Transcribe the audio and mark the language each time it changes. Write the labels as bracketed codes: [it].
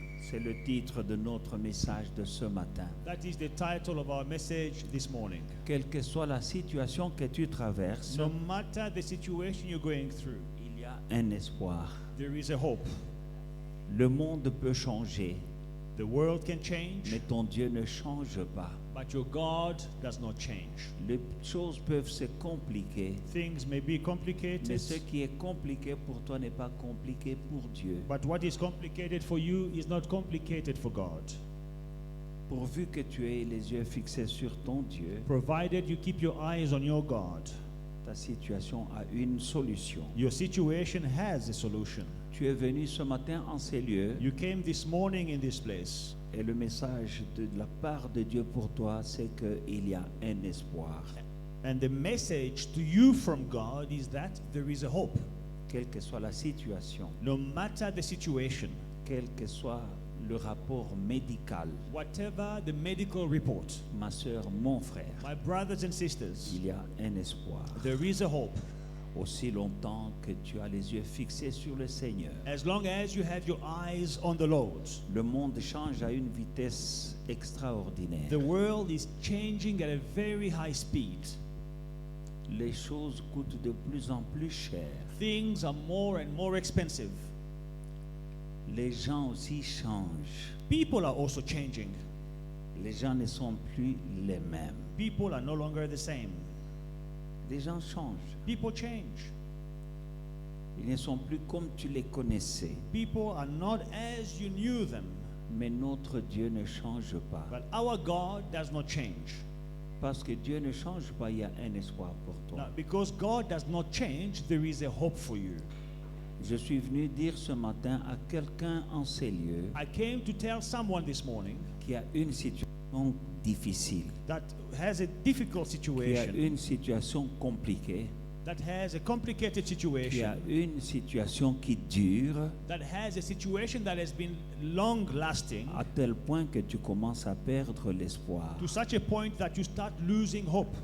[fr] C'est le titre de notre message de ce matin. [en] That is the title of our message this morning. [fr] Quelle que soit la situation que tu traverses, [en] No matter the situation you're going through, [fr] il y a un espoir. [en] there is a hope. [fr] Le monde peut changer, [en] The world can change, [fr] mais ton Dieu ne change pas. [en] but your God does not change. [fr] Les choses peuvent se compliquer, [en] Things may be [fr] mais [en] complicated, [fr] ce qui est compliqué pour toi n'est pas compliqué pour Dieu. [en] but what is complicated for you is not complicated for God. [fr] Pourvu que tu aies les yeux fixés sur ton Dieu, [en] Provided you keep your eyes on your God, [fr] ta situation a une solution. [en] your situation has a solution. [fr] Tu es venu ce matin en ces lieux [en] You came this morning in this place, [fr] et le message de la part de Dieu pour toi, c'est qu'il y a un espoir. [en] and the message to you from God is that there is a hope. [fr] Quelle que soit la situation, [en] No matter the situation, [fr] quel que soit le rapport médical, [en] whatever the medical report, [fr] ma soeur, mon frère, [en] my brothers and sisters, [fr] il y a un espoir. [en] there is a hope. [fr] Aussi longtemps que tu as les yeux fixés sur le Seigneur. [en] As long as you have your eyes on the Lord. [fr] Le monde change à une vitesse extraordinaire. [en] The world is changing at a very high speed. [fr] Les choses coûtent de plus en plus cher. [en] Things are more and more expensive. [fr] Les gens aussi changent. [en] People are also changing. [fr] Les gens ne sont plus les mêmes. [en] People are no longer the same. [fr] Les gens changent. [en] People change. [fr] Ils ne sont plus comme tu les connaissais. [en] People are not as you knew them. [fr] Mais notre Dieu ne change pas. [en] But our God does not change. [fr] Parce que Dieu ne change pas, il y a un espoir pour toi. [en] Now, because God does not change, there is a hope for you. [fr] Je suis venu dire ce matin à quelqu'un en ces lieux [en] I came to tell someone this morning [fr] qui a une situation difficile, [en] that has a difficult [fr] qui a [en] situation, [fr] une situation compliquée, [en] that has a complicated [fr] qui [en] situation, [fr] a une situation qui dure [en] that has a situation that has been long lasting [fr] à tel point que tu commences à perdre l'espoir. [en] to such a point that you start losing hope.